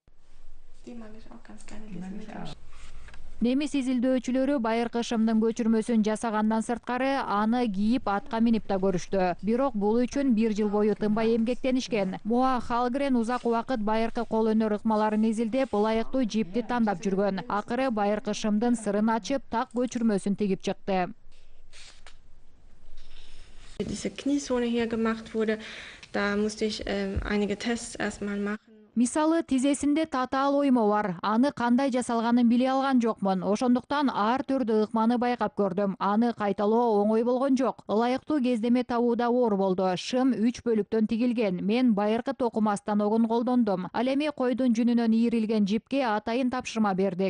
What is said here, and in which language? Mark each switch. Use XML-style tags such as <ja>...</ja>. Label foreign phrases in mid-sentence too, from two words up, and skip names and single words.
<ky>Немис изилдөөчүлөрү байыркы шымдын көчүрмөсүн жасагандан сырткары аны кийип атка минип да көрүштү. Бирок бул үчүн 1 жыл бою тынбай эмгектенишкен. Моа Халгрен узак убакыт байыркы кол өнөр ыкмаларын изилдеп, ылайыктуу жипти тандап жүргөн. Акыры байыркы шымдын сырын ачып, так көчүрмөсүн тигип чыкты.</ky> <de>Diese Kniezone hier gemacht wurde, da musste ich einige Tests erstmal machen.</de> <ky>Мисалы, тизесинде татаал оймо бар. Аны кандай жасалганын биле алган жокмун. Ошондуктан ар түрдүү ыкманы байкап көрдүм. Аны кайталоо оңой болгон жок. Ылайыктуу кездеме табууда оор болду. Шым 3 бөлүктөн тигилген. Мен байыркы токумастан огун колдондум. Ал эми койдун жүнүнөн ийрилген жипке атайын тапшырма бердик.</ky>